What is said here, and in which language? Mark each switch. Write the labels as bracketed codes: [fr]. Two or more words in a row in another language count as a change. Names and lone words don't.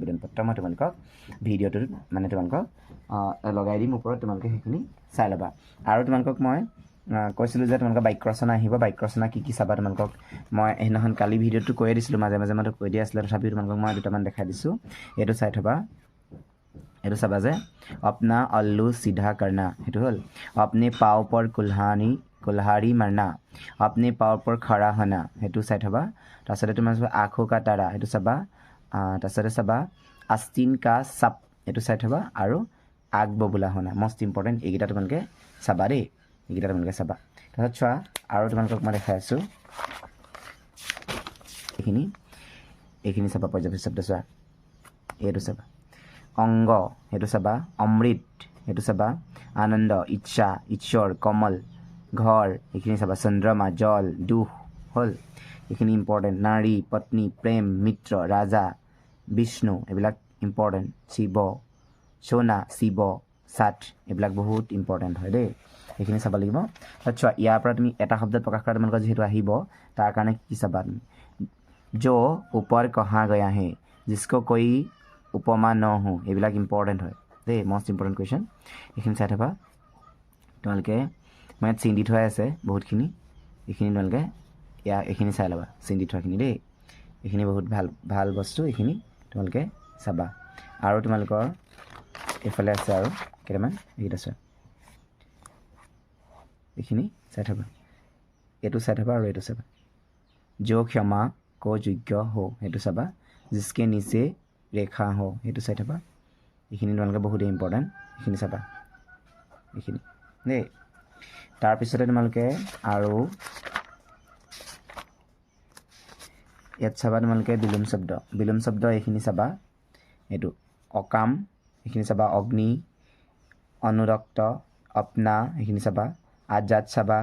[as] আবেদন পত্ৰ মই তোমালোকক ভিডিঅ'টোত মানে তোমালোকক লগাই দিম ওপৰত তোমালোকে সেইখিনি চাই ল'বা আৰু তোমালোকক মই কৈছিলোঁ যে তোমালোকৰ বাক্য ৰচনা আহিব বাক্য ৰচনা কি কি চাবা তোমালোকক মই সেইদিনাখন কালি ভিডিঅ'টো কৈয়ে দিছিলোঁ মাজে মাজে মই কৈ দিয়া আছিলে তথাপিও তোমালোকক মই দুটামান দেখাই দিছোঁ এইটো চাই থ'বা এইটো চাবা যে [hi] अपना अल्लू सीधा करना [as] সেইটো হ'ল [hi] अपने पाँव पर कुल्हाड़ी मारना अपने पाँव पर खड़ा होना [as] সেইটো চাই থ'বা তাৰপিছতে তোমাৰ [hi] आँखों का तारा [as] সেইটো চাবা তাৰপিছতে চাবা [hi] आस्तीन का सप [as] এইটো চাই থবা আৰু আগববোলা শুনা [en] most important [as] এইকেইটা তোমালোকে চাবা দেই এইকেইটা তোমালোকে চাবা তাৰপিছত চোৱা আৰু তোমালোকক মই দেখাই আছোঁ এইখিনি চাবা পৰ্যাপ্ত শব্দ চোৱা এইটো চাবা অংগ সেইটো চাবা অমৃত সেইটো চাবা আনন্দ ইচ্ছা ঈশ্বৰ কমল ঘৰ এইখিনি চাবা চন্দ্ৰমা জল দুখ হ'ল এইখিনি ইম্পৰ্টেণ্ট নাৰী পত্নী প্ৰেম মিত্ৰ ৰাজা বিষ্ণু এইবিলাক ইম্পৰ্টেণ্ট শিৱ সোণা শিৱ সাত এইবিলাক বহুত ইম্পৰ্টেণ্ট হয় দেই এইখিনি চাব লাগিব চোৱা ইয়াৰ পৰা তুমি এটা শব্দত প্ৰকাশ কৰা তোমালোকৰ যিহেতু আহিব তাৰ কাৰণে কি চাবা তুমি [hi] जो ऊपर कहा गया है जिसको कोई उपमा न हो [as] এইবিলাক ইম্পৰ্টেণ্ট হয় দেই [en] most important question [as] এইখিনি চাই থবা তোমালোকে মই চিন দি থোৱাই আছে বহুতখিনি এইখিনি তোমালোকে এইখিনি চাই ল'বা চিন দি থোৱাখিনি দেই এইখিনি বহুত ভাল ভাল বস্তু এইখিনি তোমালোকে চাবা আৰু তোমালোকৰ এইফালে আছে আৰু কেইটামান এইকেইটা চোৱা এইখিনি চাই থবা এইটো চাই থবা আৰু এইটো চাবা [hi] जो क्षमा को योग्य हो [as] সেইটো চাবা [hi] जिसके नीचे रेखा हो [as] সেইটো চাই থবা এইখিনি তোমালোকে বহুত ইম্পৰ্টেণ্ট এইখিনি চাবা এইখিনি দেই তাৰপিছতে তোমালোকে আৰু ইয়াত চাবা তোমালোকে বিলোম শব্দ এইখিনি চাবা এইটো অকাম এইখিনি চাবা অগ্নি অনুৰক্ত अपना এইখিনি চাবা আজাদ চাবা